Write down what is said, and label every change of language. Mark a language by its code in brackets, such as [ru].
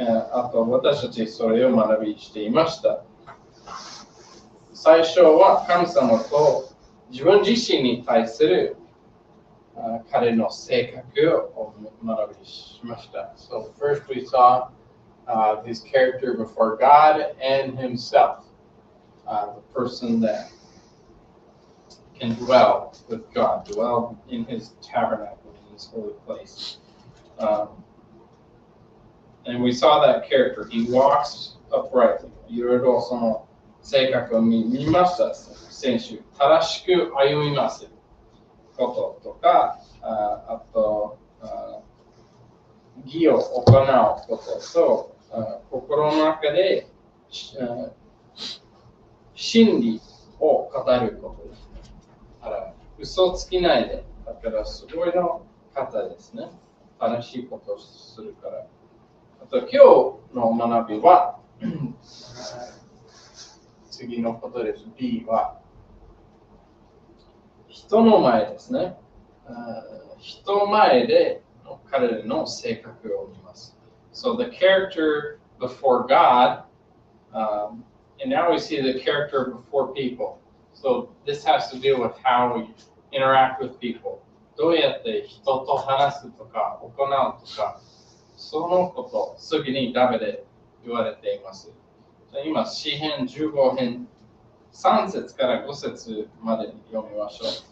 [ja] あと私たちそれを学びしていました。最初は神様と自分自身に対する彼の性格を学びしました。 [en] So first we saw his character before God and himself, the person that can dwell with God, dwell in his tabernacle, in his holy place. And we saw that character. He walks uprightly. [ja] いろいろその性格を見ました。先週、正しく歩みますこととか、あと、義を行うことと、心の中で真理を語ることですね。嘘つきないで、だからすごいの方ですね。正しいことをするから。あと今日の学びは次のことです。 B は人の前ですね。人前で彼の性格を見ます。 [en] So the character before God, and now we see the character before people. So this has to do with how we interact with people. [ja] どうやって人と話すとか行うとか、そのこと、次にダメで言われています。今、詩編15編3節から5節まで読みましょう。